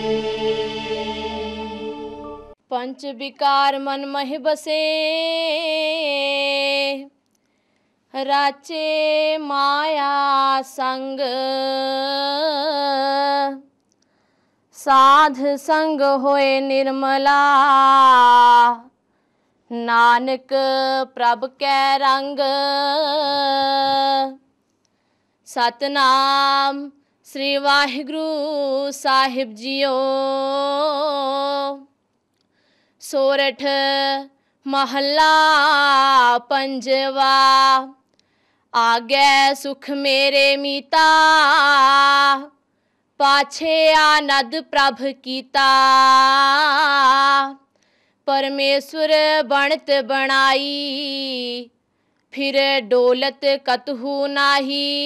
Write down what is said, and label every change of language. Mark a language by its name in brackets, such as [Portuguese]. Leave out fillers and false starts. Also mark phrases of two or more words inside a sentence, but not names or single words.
[Punjabi] ਪੰਚ ਬਿਕਾਰ ਮਨ ਮਹਿ ਬਸੇ, ਰਾਚੇ ਮਾਇਆ ਸੰਗ, ਸਾਧ ਸੰਗ ਹੋਏ ਨਿਰਮਲਾ, ਨਾਨਕ ਪ੍ਰਭ ਕੈ ਰੰਗ। ਸਤਿਨਾਮ ਸ੍ਰੀ ਵਾਹਿਗੁਰੂ ਸਾਹਿਬ ਜੀਓ। ਸੋਰਠਿ ਮਹਲਾ ਪੰਜਵਾ, ਆਗੇ ਸੁਖ ਮੇਰੇ ਮੀਤਾ, ਪਾਛੇ ਆਨੰਦ ਪ੍ਰਭ ਕੀਤਾ। ਪਰਮੇਸਰ ਬਨਤ ਬਨਾਈ, ਫਿਰ ਡੋਲਤ ਕਤਹੁ ਨਾਹੀ।